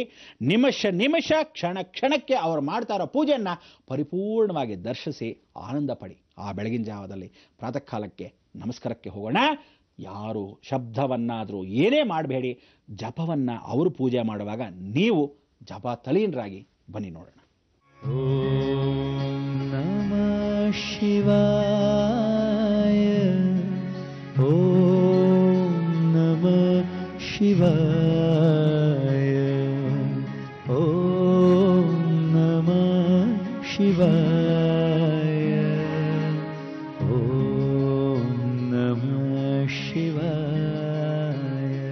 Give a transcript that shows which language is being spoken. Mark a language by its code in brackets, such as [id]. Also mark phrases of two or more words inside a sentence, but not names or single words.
[kn] ನಿಮಿಷ ಕ್ಷಣ ಕ್ಷಣಕ್ಕೆ ಅವರು ಮಾಡ್ತಾ ಇರೋ ಪೂಜೆಯನ್ನು ಪರಿಪೂರ್ಣವಾಗಿ ದರ್ಶಿಸಿ ಆನಂದ ಪಡಿ. ಆ ಬೆಳಗಿನ ಜಾವದಲ್ಲಿ ಪ್ರಾತಃ ಕಾಲಕ್ಕೆ ನಮಸ್ಕಾರಕ್ಕೆ ಹೋಗೋಣ. ಯಾರು ಶಬ್ದವನ್ನಾದರೂ ಏನೇ ಮಾಡಬೇಡಿ, ಜಪವನ್ನು ಅವರು ಪೂಜೆ ಮಾಡುವಾಗ ನೀವು ಜಪ ತಲೀನರಾಗಿ ಬನ್ನಿ ನೋಡೋಣ. [sa] ಓಂ ನಮಃ ಶಿವಾಯ, ಓಂ ನಮಃ ಶಿವಾಯ, ಓಂ ನಮಃ ಶಿವಾಯ, ಓಂ ನಮಃ ಶಿವಾಯ,